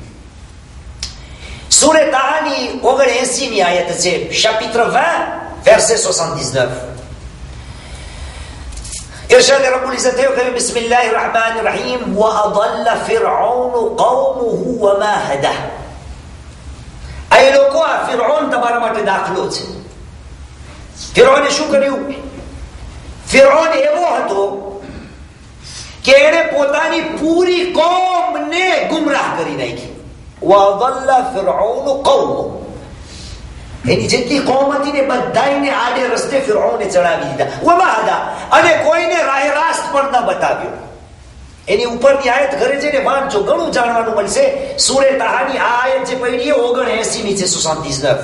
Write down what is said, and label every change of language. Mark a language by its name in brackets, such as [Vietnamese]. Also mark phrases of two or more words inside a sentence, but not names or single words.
[Gujarati] સૂરે તાહાની 79 આયત છે, [French] chapitre 20 verset 79. [Arabic] ارشاد رب العزة يقول بسم الله الرحمن الرحيم وأضل فرعون قومه وما هدى. [Gujarati] أي લોકો આ ફિરૌન તમારા માટે દાખલો છે. ફિરૌને શું કર્યું? ફિરૌન એવો હતો કે એને પોતાની પૂરી કોમને ગુમરાહ કરી નાખી. [Arabic] وأضل فرعون قومه. [Gujarati] એની જેટલી કોમ હતી ને બધાને આડે રસ્તે ફિરૌને ચડાવી દીધા. [Arabic] وما هدى, [Gujarati] અને કોઈને રાહ રાસ્ત પણ ન બતાવ્યો. એની ઉપરની આયત ઘરે જઈને વાંચો, ઘણું જાણવાનું મળશે. સૂરે તાહાની આ આયત જે પડી 79 નીચે 79.